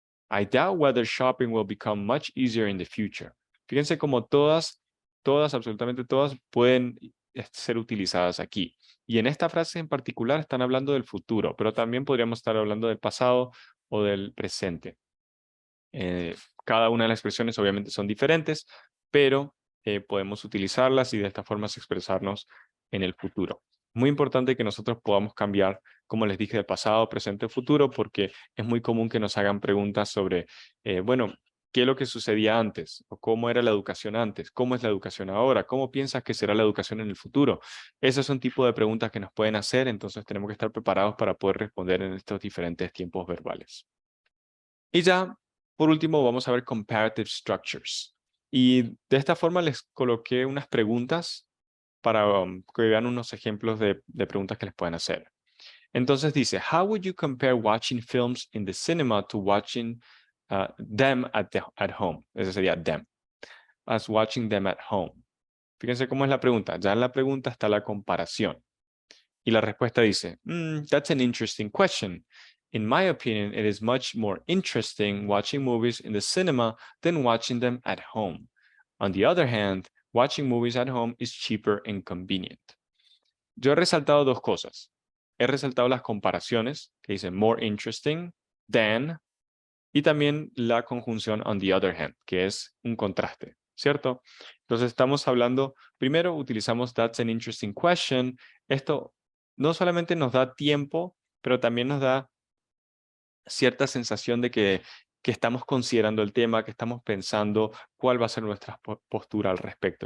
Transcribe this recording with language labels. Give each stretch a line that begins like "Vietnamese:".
English: I doubt whether shopping will become much easier in the future.
Spanish: Fíjense como todas, absolutamente todas pueden ser utilizadas aquí. Y en esta frase en particular están hablando del futuro, pero también podríamos estar hablando del pasado o del presente. Cada una de las expresiones obviamente son diferentes, pero podemos utilizarlas y de esta forma expresarnos en el futuro. Muy importante que nosotros podamos cambiar, como les dije, de pasado, presente, futuro, porque es muy común que nos hagan preguntas sobre, bueno, ¿qué es lo que sucedía antes? ¿O cómo era la educación antes? ¿Cómo es la educación ahora? ¿Cómo piensas que será la educación en el futuro? Esos son tipos de preguntas que nos pueden hacer, entonces tenemos que estar preparados para poder responder en estos diferentes tiempos verbales. Y ya, por último, vamos a ver comparative structures. Y de esta forma les coloqué unas preguntas para que vean unos ejemplos de preguntas que les pueden hacer. Entonces dice,
English: how would you compare watching films in the cinema to watching them at home?
Spanish: Ese sería
English: them. As watching them at home.
Spanish: Fíjense cómo es la pregunta. Ya en la pregunta está la comparación. Y la respuesta dice,
English: that's an interesting question. In my opinion, it is much more interesting watching movies in the cinema than watching them at home. On the other hand, watching movies at home is cheaper and convenient.
Spanish: Yo he resaltado dos cosas. He resaltado las comparaciones, que dicen
English: more interesting than,
Spanish: y también la conjunción
English: on the other hand,
Spanish: que es un contraste, ¿cierto? Entonces estamos hablando, primero utilizamos
English: that's an interesting question.
Spanish: Esto no solamente nos da tiempo, pero también nos da cierta sensación de que estamos considerando el tema, que estamos pensando cuál va a ser nuestra postura al respecto.